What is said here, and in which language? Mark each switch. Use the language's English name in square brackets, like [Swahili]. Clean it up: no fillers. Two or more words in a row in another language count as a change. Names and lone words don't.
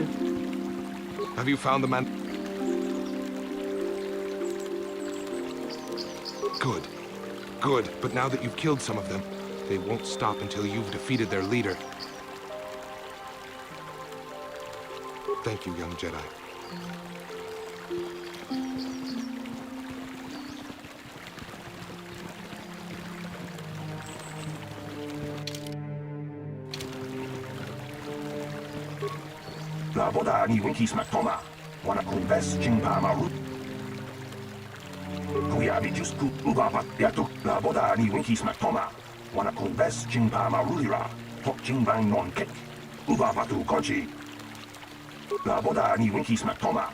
[English] Have you found the man? Good. Good. But now that you've killed some of them, they won't stop until you've defeated their leader. Thank you, young Jedi. La boda ni winkis matoma. Wana kuves chingpa maru. Kuya bijus ku ubapa yatu. La boda ni winkis matoma. Wana kuves chingpa marulira. Tok chingbang non kek. Ubapa tu kochi. La boda ni winkis matoma.